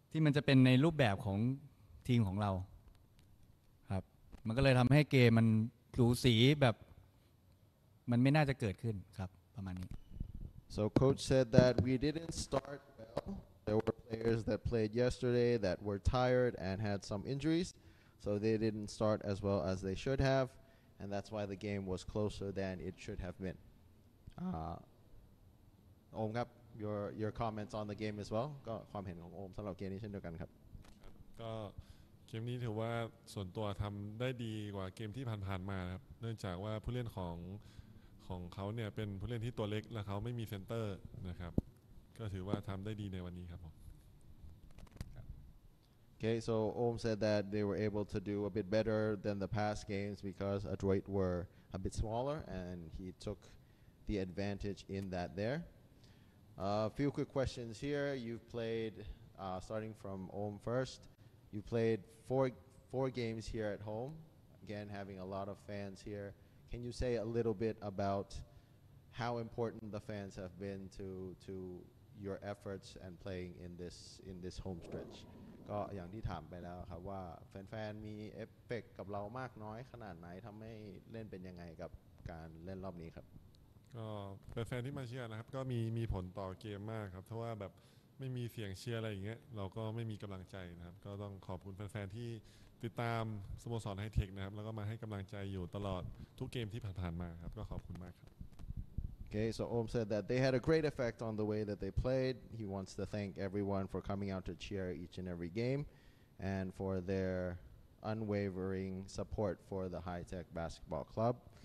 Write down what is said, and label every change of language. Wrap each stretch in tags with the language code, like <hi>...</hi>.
<th>นจะเป็นในรูปแบบของทีมของเราครับมันก็เลยทำให้เกมมันสูสีแบบมันไม่น่าจะเกิดขึ้นครับประมาณนี้</th> <en>So coach said that we didn't start well. There were players that played yesterday that were tired and had some injuries, so they didn't start as well as they should have, and that's why the game was closer than it should have been.</en> <th>Om ครับ</th> <en>your comments on the game as well</en> <th>ก็ความเห็นของโอมสำหรับเกมนี้เช่นเดียวกันครับ ก็เกมนี้ถือว่าส่วนตัวทำได้ดีกว่าเกมที่ผ่านๆมาครับเนื่องจากว่าผู้เล่นของเขาเนี่ยเป็นผู้เล่นที่ตัวเล็กและเขาไม่มีเซนเตอร์นะครับก็ถือว่าทำได้ดีในวันนี้ครับผม</th> <en>Okay, so Om said that they were able to do a bit better than the past games because Adroit were a bit smaller and he took the advantage in that there. A few quick questions here. You've played, starting from Om first, you played four games here at home. Again, having a lot of fans here. Can you say a little bit about how important the fans have been to your efforts and playing in this home stretch?</en> <th>ก็อย่างที่ถามไปแล้วครับว่าแฟนๆมีเอฟเฟกต์กับเรามากน้อยขนาดไหนทำให้เล่นเป็นยังไงกับการเล่นรอบนี้ครับ ก็แฟนๆที่มาเชียร์นะครับก็มีผลต่อเกมมากครับเพราะว่าแบบไม่มีเสียงเชียร์อะไรอย่างเงี้ยเราก็ไม่มีกำลังใจนะครับก็ต้องขอบคุณแฟนๆที่ติดตามสโมสรไฮเทคนะครับแล้วก็มาให้กำลังใจอยู่ตลอดทุกเกมที่ผ่านๆมาครับก็ขอบคุณมากครับ</th> <en>Okay, so Om said that they had a great effect on the way that they played. He wants to thank everyone for coming out to cheer each and every game and for their unwavering support for the High Tech Basketball Club.</en>